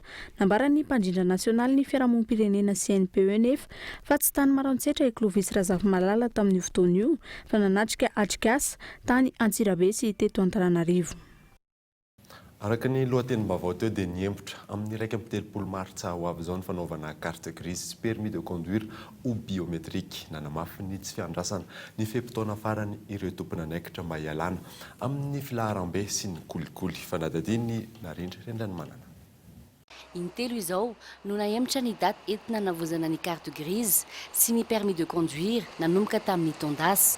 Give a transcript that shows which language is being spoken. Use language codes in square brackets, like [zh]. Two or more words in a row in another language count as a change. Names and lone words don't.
[mg] Nambarany mpandrindra nasionaly ny fiarahamonim-pirenena CNPE nefa fa tsy tany Maroantsetra i Clovis Razafimalala tamin'io fotoana io fa nanatrika Atrikasa tany Antsirabe sy teto Antananarivo. Araka ny lohatenim-baovao teo dia niembotra amin'ny 1 martsa ho avy izao ny fanaovana [fr] carte grise permis de conduire ou biométrique [mg] nanamafy ny tsy fiandrasana ny fepitaona farany ireo tompona anaikitra mba hialana amin'ny filaharam-be sy ny kolikoly. Fanadadiny Narindra Rendrany Manana. Intelo izao no naembotra ny daty entina navozana ny [fr] carte grise [mg] sy ny [fr] permis de conduire [mg] nanomboka tamin'ny tondasy.